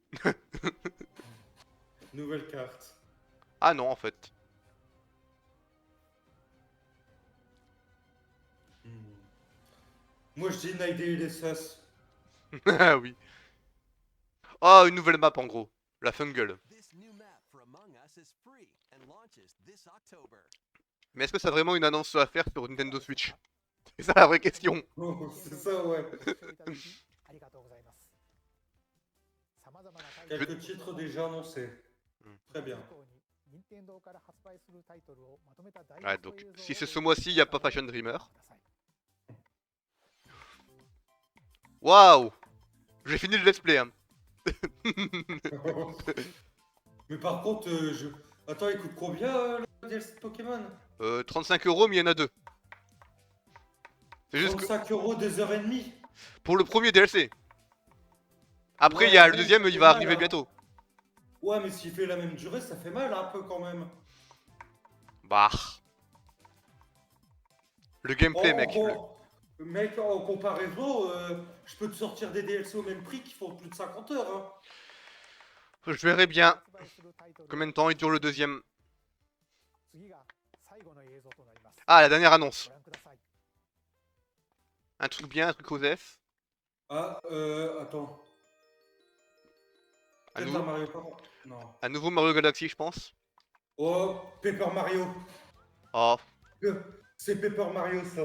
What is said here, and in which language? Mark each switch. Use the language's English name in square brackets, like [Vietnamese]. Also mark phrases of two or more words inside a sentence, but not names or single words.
[French] nouvelle carte. Ah non, en fait. Hmm. Moi je dis Night et les sas. Ah oui. Oh, une nouvelle map en gros. La Fungle. [English] This new map for Among Us is free and launches this October. [French] Mais est-ce que ça a vraiment une annonce à faire sur Nintendo Switch? C'est ça la vraie question. Oh, c'est ça, ouais. [Japanese] ご視聴いただきありがとうございます。様々なタイトル [French] Quelques titres déjà annoncés. Hmm. Très bien. [Japanese] 以降に任天堂から発売するタイトルをまとめた大 [French] Ouais, [Japanese] ヒット [French] donc [Japanese] 映像を [French] si c'est ce mois-ci, il n'y a pas Fashion Dreamer. [Japanese] ください [French] Waouh! J'ai fini le let's play. Hein. Mais par contre, attends, il coûte combien le DLC de Pokémon? 35 €, mais il y en a deux. C'est juste que 35 € 2h30. pour le premier DLC. Après, il Ouais, y a le mais deuxième, ça il fait va mal, arriver hein. bientôt. Ouais, mais s'il fait la même durée, ça fait mal un peu quand même. Bah. Le gameplay, mec. Mec, en comparaison, je peux te sortir des DLC au même prix qui font plus de 50 heures. Hein. Je verrai bien [Japanese] 発売するタイトル [French] combien de temps il dure le deuxième. [Japanese] 次が最後の映像となります [French] Ah, la dernière annonce. [Japanese] ご覧ください [French] Un truc bien, un truc OSEF. Ah, attends. Un Peut-être nouveau, un Mario Kart. Non. un nouveau Mario Galaxy, je pense. Oh, Paper Mario. Oh, C'est Paper Mario, ça.